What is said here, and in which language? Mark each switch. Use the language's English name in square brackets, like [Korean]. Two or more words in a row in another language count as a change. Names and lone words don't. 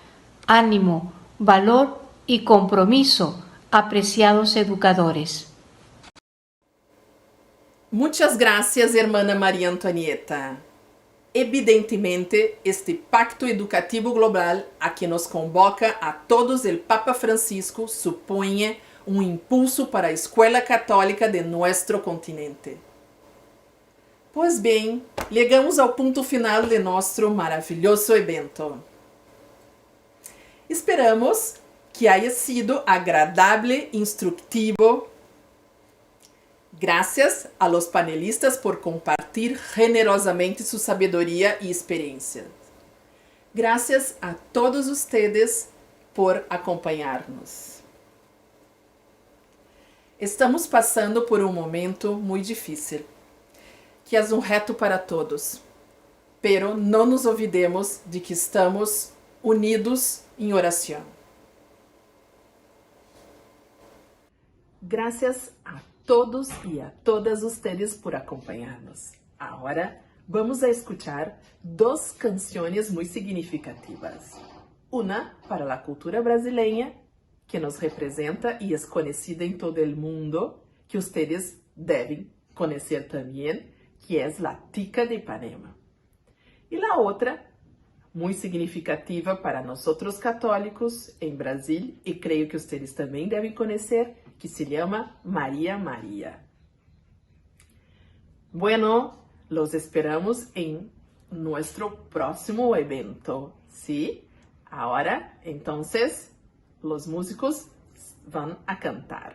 [Spanish] Ánimo, valor y compromiso, apreciados educadores. Muchas gracias, hermana María Antonieta. Evidentemente, este Pacto Educativo Global a que nos convoca a todos el Papa Francisco [Portuguese] supõe um impulso para a escola católica de nosso continente. Pois bem, chegamos ao ponto final de nosso maravilhoso evento. [Spanish] Esperamos que haya sido agradável, instructivo. Gracias a los panelistas por compartir generosamente su sabedoria y experiencia. Gracias a todos ustedes por acompañarnos. [Portuguese] Estamos passando por um momento muito difícil, que é um reto para todos, pero não nos olvidemos de que estamos unidos em oração. [Spanish] Gracias a todos y a todas ustedes por acompañarnos. Ahora vamos a escuchar dos canciones muy significativas. Una para la cultura brasileña, que nos representa y es conocida en todo el mundo, que ustedes deben conocer también, que es la Tica de Ipanema. [Portuguese] E a outra, muito significativa para nós católicos em Brasil, e creio que vocês também devem conhecer, que se chama Maria Maria. [Spanish] Bueno, los esperamos [Portuguese] em nosso próximo evento, [Spanish] ¿sí? Ahora, entonces, los músicos van a cantar.